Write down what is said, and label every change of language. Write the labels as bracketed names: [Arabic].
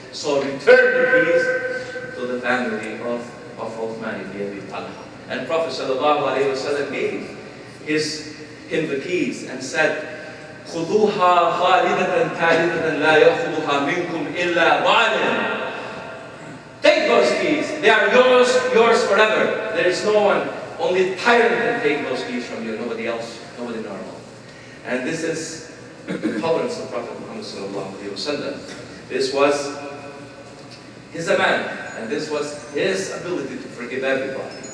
[English] So return the keys to the family of Uthman ibn Abi Talha. And Prophet ﷺ gave him the keys and said, [Arabic] خذوها خالدة ثالثة لا يأخذها منكم إلا ظالم. [English] Take those keys. They are yours forever. There is no one. Only tyrant can take those keys from you. Nobody else. Nobody normal. And this is the tolerance of Prophet Muhammad ﷺ. This was his aman, and this was his ability to forgive everybody.